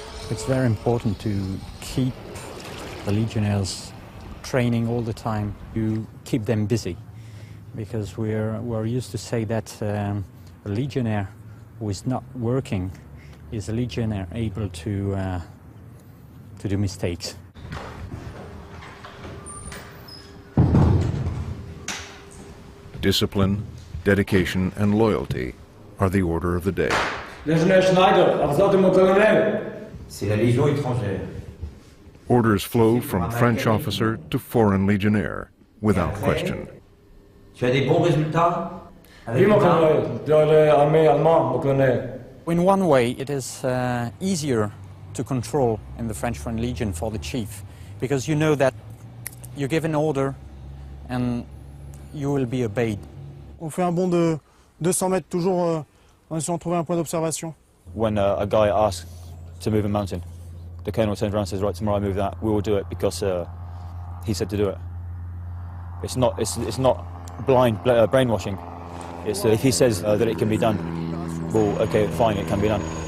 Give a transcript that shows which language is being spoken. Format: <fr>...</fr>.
<en>It's very important to keep the Legionnaires training all the time, to keep them busy, because we're used to say that a Legionnaire who is not working is a Legionnaire able to do mistakes. Discipline, dedication, and loyalty are the order of the day.</en> <fr>L'ingénieur Schneider, à vous de mon colonel. C'est la Légion étrangère.</fr> <en>Orders flow from French officer to foreign legionnaire, without question.</en> <fr>Tu as des bons résultats? Oui, mon colonel. Dans l'armée allemande, mon colonel.</fr> <en>In one way, it is easier to control in the French Foreign Legion for the chief, because you know that you give an order and you will be obeyed.</en> <fr>On fait un bond de 200 mètres, toujours en essayant de trouver un point d'observation.</fr> <en>When a guy asks to move a mountain, the colonel turns around and says, right, tomorrow I move that, we will do it because he said to do it. It's not blind brainwashing. It's if he says that it can be done, well, okay, fine, it can be done.</en>